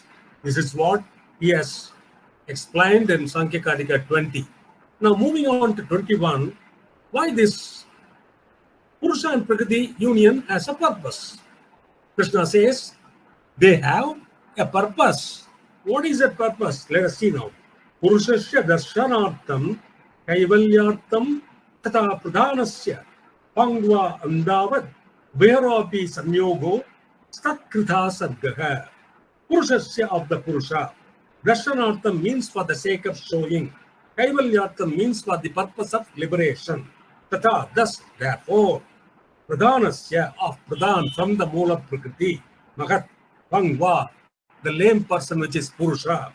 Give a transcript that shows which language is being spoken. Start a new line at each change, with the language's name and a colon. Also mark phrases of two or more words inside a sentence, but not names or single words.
English: This is what he has explained in Samkhya Karika 20. Now moving on to 21, why this Purusha and Prakriti union has a purpose? Krishna says they have a purpose. What is that purpose? Let us see now.
Sanskrit: Purushasya darshanartham kaivalyartham tata pradhanasya pangva andavad vairopi samyogo statkrita sadgaha.
English: Purushasya of the Purusha. Darshanartham means for the sake of showing. Kaivalyartham means for the purpose of liberation. Tata, thus, therefore. Pradhanasya of Pradhan from the
Sanskrit: Mula Prakriti. Mahat, Pangva,
English: the lame person which is Purusha.